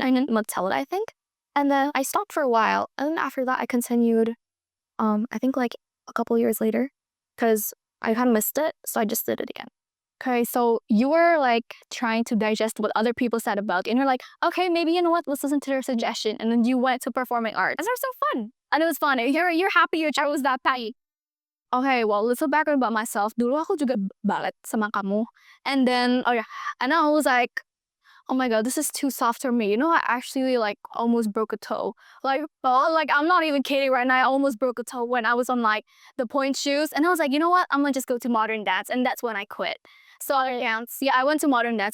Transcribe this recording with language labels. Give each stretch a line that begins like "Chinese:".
English: I didn't tell it, I think. And then I stopped for a while. And then after that I continued I think like a couple years later, because I kind of missed it. So I just did it again. Okay, so you were like trying to digest what other people said about it, and you're like, okay, maybe you know what, let's listen to their suggestion. And then you went to performing arts. And they're so fun. And it was fun. You're happy your child was that patty. Okay, well, little background about myself.
Indonesian: Dulu aku juga ballet sama kamu.
English: And then, oh yeah, and I was like, oh my God, this is too soft for me. You know, I actually like almost broke a toe. Like, oh, like I'm not even kidding right now. I almost broke a toe when I was on like the point shoes. And I was like, you know what? I'm gonna just go to modern dance. And that's when I quit. So I went to modern dance.